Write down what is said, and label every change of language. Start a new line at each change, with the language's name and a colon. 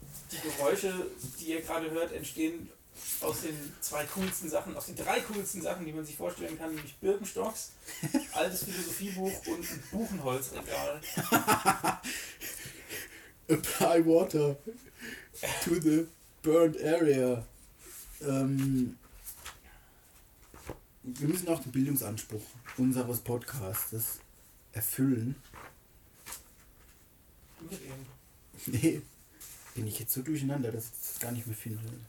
German: Die Geräusche, die ihr gerade hört, entstehen aus den drei coolsten Sachen, die man sich vorstellen kann, nämlich Birkenstocks, altes Philosophiebuch und ein Buchenholzregal.
English: Apply water to the burnt area.
German: Wir müssen auch den Bildungsanspruch unseres Podcasts erfüllen. Nee, bin ich jetzt so durcheinander, dass ich das gar nicht mehr finde.